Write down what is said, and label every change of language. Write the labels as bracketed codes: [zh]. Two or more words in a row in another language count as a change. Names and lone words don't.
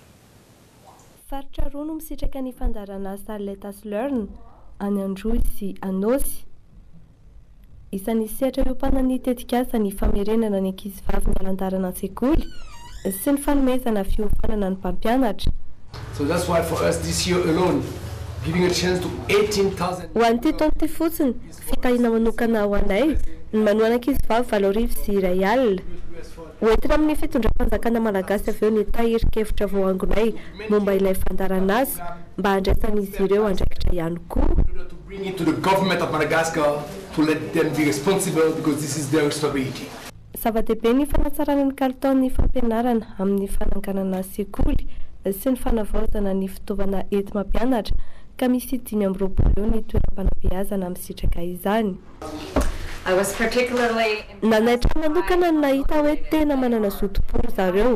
[mg] faritra roa no misitraka ny fandarana asa laitizolerina any Androy sy Anosy isan'ny sehatra iompana ny tetikasa ny famerenana ny ankizivavy ny alantarana an-tsekoly sy ny fanomezana fiofanana ny mpampianatra. [en] So that's why for us this year alone giving a chance to 18,000 [mg] ho an'ity taona ity fotsiny fitahina manokana ho anay ny manoana ankizivavy 7 sy 1 alina hoentina amin'ny fitondram-panjakana malagasy avy eo ny tahirikevitra voangonay momba ilay fandarana asa mba handraisan'izy ireo andraikitra ihany koa [en] bring it to the government of Madagascar to let them be responsible because this is their responsibility. [mg] Zava-dehibe ny fanatsarana ny kalitaon'ny fampianarana amin'ny fananganana sekoly sy ny fanavaozana ny fitaovana enti-mampianatra ka misy 5 ny toeram-panabeazana amin'ny sitraka izany. Nanaitra manokana ny nahita hoe tena manana zotom-poro zareo.